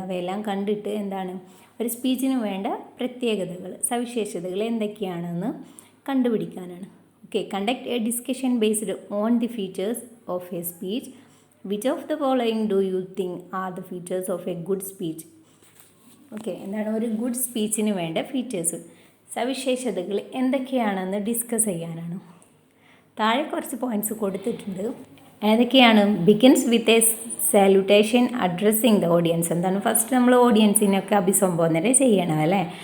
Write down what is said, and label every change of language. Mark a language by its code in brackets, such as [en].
[ml] അവയെല്ലാം കണ്ടിട്ട് എന്താണ്, ഒരു സ്പീച്ചിന് വേണ്ട പ്രത്യേകതകൾ, സവിശേഷതകൾ എന്തൊക്കെയാണെന്ന് കണ്ടുപിടിക്കാനാണ്. [en] Okay, conduct a discussion based on the features of a speech. Which of the following do you think are the features of a good speech? [ml] Okay, എന്താണ് ഒരു ഗുഡ് സ്പീച്ചിന് വേണ്ട ഫീച്ചേഴ്സ്, സവിശേഷതകൾ എന്തൊക്കെയാണെന്ന് ഡിസ്കസ് ചെയ്യാനാണ്. താഴെ കുറച്ച് പോയിൻറ്റ്സ് കൊടുത്തിട്ടുണ്ട്. ഏതൊക്കെയാണ്? [en] Begins with a salutation addressing the audience. [ml] എന്താണ്, ഫസ്റ്റ് നമ്മൾ ഓഡിയൻസിനൊക്കെ അഭിസംബോധന ചെയ്യണം അല്ലേ.